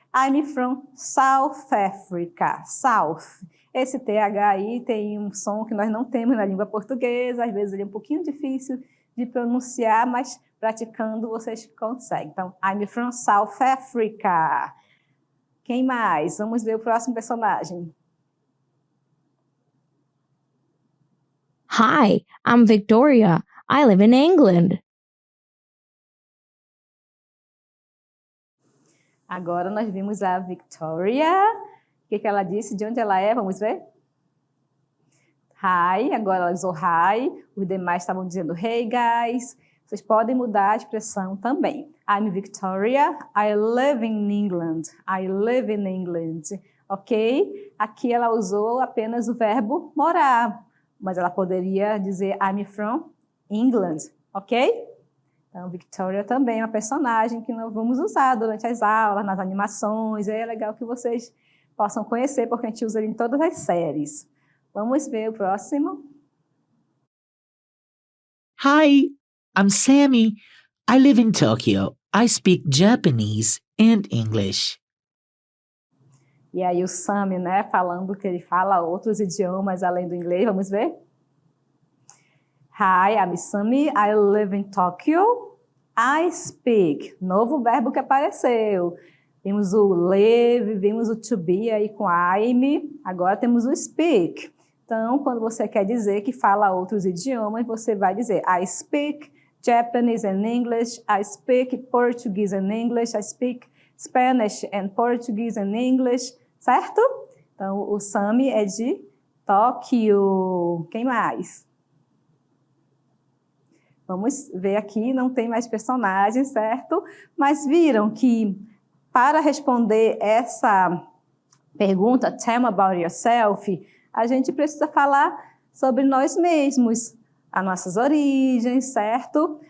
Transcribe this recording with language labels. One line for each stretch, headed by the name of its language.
English: I'm from South Africa, South.
Portuguese: Esse TH aí tem um som que nós não temos na língua portuguesa, às vezes ele é um pouquinho difícil de pronunciar, mas praticando vocês conseguem. Então,
English: I'm from South Africa.
Portuguese: Quem mais? Vamos ver o próximo personagem.
English: Hi, I'm Victoria. I live in England.
Portuguese: Agora nós vimos a Victoria. O que ela disse? De onde ela é? Vamos ver? Hi. Agora ela usou hi. Os demais estavam dizendo
English: hey, guys.
Portuguese: Vocês podem mudar a expressão também.
English: I'm Victoria. I live in England. I live in England. Ok?
Portuguese: Aqui ela usou apenas o verbo morar. Mas ela poderia dizer
English: I'm from England.
Portuguese: Ok? Então, Victoria também é uma personagem que nós vamos usar durante as aulas, nas animações. É legal que vocês possam conhecer, porque a gente usa ele em todas as séries. Vamos ver o próximo.
English: Hi, I'm Sammy. I live in Tokyo. I speak Japanese and English.
Portuguese: E aí o Sammy, né, falando que ele fala outros idiomas além do inglês. Vamos ver?
English: Hi, I'm Sammy. I live in Tokyo. I speak.
Portuguese: Novo verbo que apareceu. Vimos o live, vimos o to be aí com I'm. Agora temos o speak. Então, quando você quer dizer que fala outros idiomas, você vai dizer
English: I speak Japanese and English. I speak Portuguese and English. I speak Spanish and Portuguese and English.
Portuguese: Certo? Então, o Sammy é de Tóquio. Quem mais? Vamos ver aqui, não tem mais personagens, certo? Mas viram que para responder essa pergunta,
English: tell me about yourself,
Portuguese: a gente precisa falar sobre nós mesmos, as nossas origens, certo?